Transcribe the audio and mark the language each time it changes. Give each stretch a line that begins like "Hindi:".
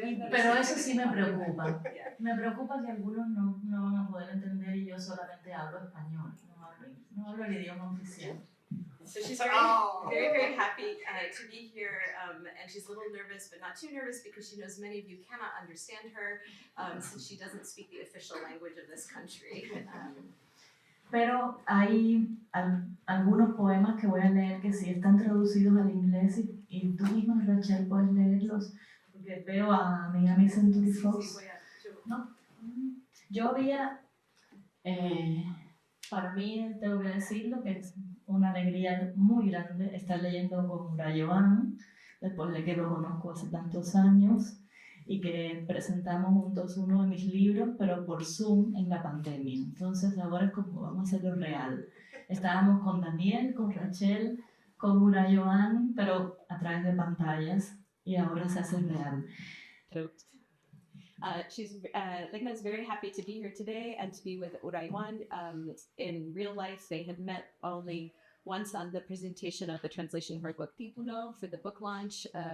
Spanish: Pero eso sí me preocupa. Me preocupa que algunos no van a poder entender y yo solamente hablo español, no hablo el idioma oficial.
English: So she's very happy to be here, and she's a little nervous, but not too nervous because she knows many of you cannot understand her since she doesn't speak the official language of this country.
Spanish: Pero hay algunos poemas que voy a leer que sí están traducidos al inglés y tú misma, Rachel, puedes leerlos porque veo a Miami Century Fox. ¿No? Yo había, para mí tengo que decirlo que es una alegría muy grande estar leyendo con Urayoán, después de que lo conozco hace tantos años, y que presentamos juntos uno de mis libros, pero por Zoom en la pandemia. Entonces ahora es como vamos a hacerlo real. Estábamos con Daniel, con Rachel, con Urayoán, pero a través de pantallas, y ahora se hace real.
English: Legna is very happy to be here today and to be with Urayoán. In real life, they had met only once on the presentation of the translation of her book Título for the book launch.